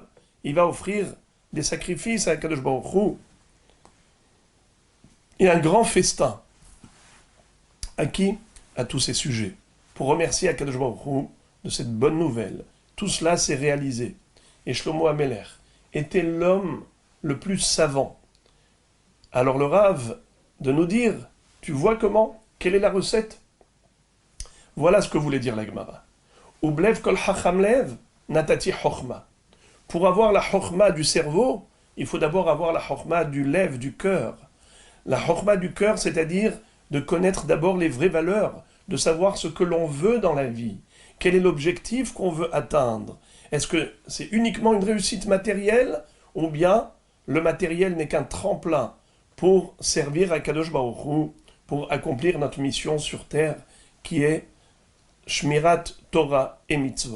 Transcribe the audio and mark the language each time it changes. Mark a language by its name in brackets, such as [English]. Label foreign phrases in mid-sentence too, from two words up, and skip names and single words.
[French] Il va offrir des sacrifices à Kadosh Baruch Hu. Et un grand festin. À qui? À tous ces sujets. Pour remercier Kadosh Baruch Hu de cette bonne nouvelle. Tout cela s'est réalisé. Et Shlomo Amelech était l'homme le plus savant. Alors le Rav de nous dire, tu vois comment? Quelle est la recette? Voilà ce que voulait dire la Gemara. [Hebrew] ובלב כל חכם לב נתתי חכמה. [French] Pour avoir la chochma du cerveau, il faut d'abord avoir la chochma du lev, du cœur. La chochma du cœur, c'est-à-dire de connaître d'abord les vraies valeurs, de savoir ce que l'on veut dans la vie. Quel est l'objectif qu'on veut atteindre? Est-ce que c'est uniquement une réussite matérielle ou bien le matériel n'est qu'un tremplin pour servir à Kadosh Baruch Hu, pour accomplir notre mission sur terre qui est [Hebrew] שמירת תורה [French] et Mitzvot.